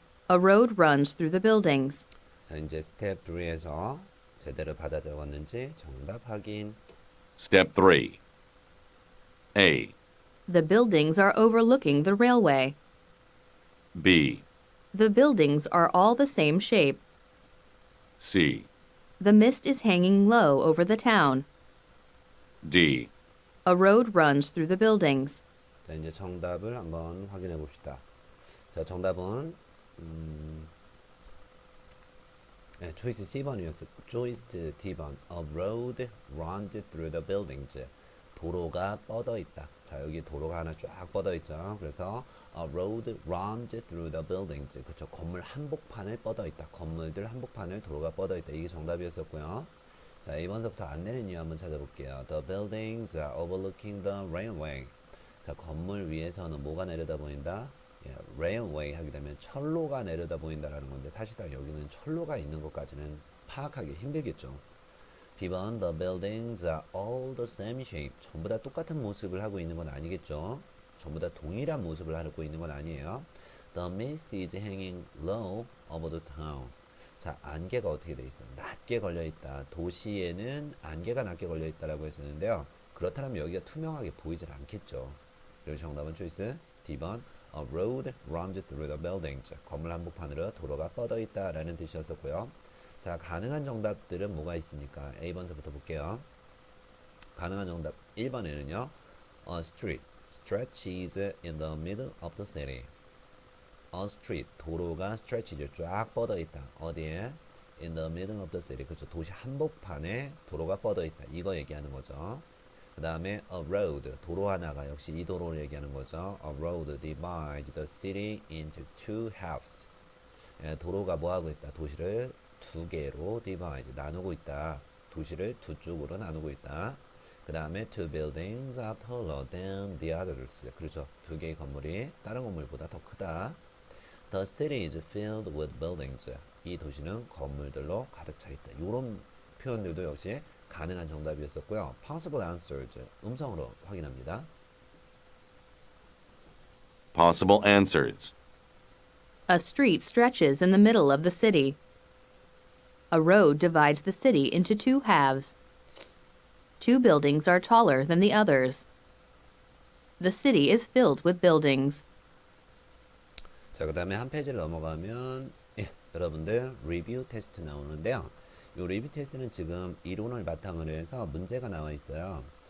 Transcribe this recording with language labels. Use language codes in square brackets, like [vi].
[en] A road runs through the buildings. [ko] 자, 이제 스텝 3에서 제대로 받아 적었는지 정답 확인. [en] Step 3. A. The buildings are overlooking the railway. B. The buildings are all the same shape. C. The mist is hanging low over the town. D. A road runs through the buildings. [ko] 자, 이제 정답을 한번 확인해 봅시다. 자, 정답은 초이스 C번이었어. 초이스 D번. [en] A road runs through the buildings. [ko] 도로가 뻗어 있다. 자, 여기 도로가 하나 쫙 뻗어 있죠. [en] 그래서 a road runs through the buildings. [ko] 그렇죠. 건물 한복판을 뻗어 있다. 건물들 한복판을 도로가 뻗어 있다. 이게 정답이었었고요. 자, 2번서부터 안 내린 이유 한번 찾아볼게요. [en] The buildings are overlooking the railway. [ko] 자, 건물 위에서는 뭐가 내려다 보인다? railway 하게 되면 철로가 내려다 보인다라는 건데 사실 여기는 철로가 있는 것까지는 파악하기 힘들겠죠. [en] B번, the buildings are all the same shape. [ko] 전부 다 똑같은 모습을 하고 있는 건 아니겠죠. 전부 다 동일한 모습을 하고 있는 건 아니에요. [en] The mist is hanging low over the town. [ko] 자, 안개가 어떻게 돼 있어? 낮게 걸려 있다. 도시에는 안개가 낮게 걸려 있다라고 했었는데요. 그렇다면 여기가 투명하게 보이질 않겠죠. 그래서 정답은 초이스 D번. [en] A road runs through the buildings. [ko] 건물 한복판으로 도로가 뻗어 있다라는 뜻이었었고요. 자, 가능한 정답들은 뭐가 있습니까? A번서부터 볼게요. 가능한 정답 1번에는요. [en] A street stretches in the middle of the city. [ko] A street, 도로가 stretches, 쫙 뻗어 있다. 어디에? [en] In the middle of the city. [ko] 그렇죠. 도시 한복판에 도로가 뻗어 있다. 이거 얘기하는 거죠. 그 다음에 a road, 도로 하나가 역시 이 도로를 얘기하는 거죠. [en] A road divides the city into two halves. [ko] 도로가 뭐 하고 있다? 도시를 두 개로 divide, 나누고 있다. 도시를 두 쪽으로 나누고 있다. [en] 그 다음에 two buildings are taller than the others. [ko] 그렇죠. 두 개의 건물이 다른 건물보다 더 크다. [en] The city is filled with buildings. [ko] 이 도시는 건물들로 가득 차 있다. 이런 표현들도 역시 가능한 정답이었었고요. Possible answers, 음성으로 확인합니다. [en] Possible answers. A street stretches in the middle of the city. A road divides the city into two halves. Two buildings are taller than the others. The city is filled with buildings. [ko] 자, 그 다음에 한 페이지를 넘어가면 여러분들 리뷰 테스트 나오는데요. 요 리뷰 테스트는 지금 이론을 바탕으로 해서 문제가 나와 있어요.